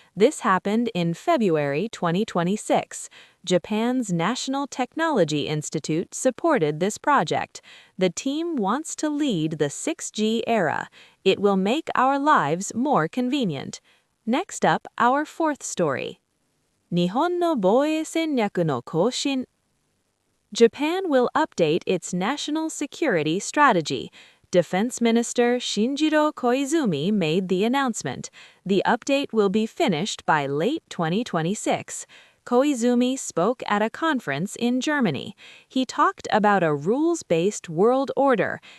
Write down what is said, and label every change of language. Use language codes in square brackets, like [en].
[en] This happened in February 2026. Japan's National Technology Institute supported this project. The team wants to lead the 6G era. It will make our lives more convenient. Next up, our fourth story. [ja] 日本の防衛戦略の更新. [en] Japan will update its national security strategy. Defense Minister Shinjiro Koizumi made the announcement. The update will be finished by late 2026. Koizumi spoke at a conference in Germany. He talked about a rules-based world order.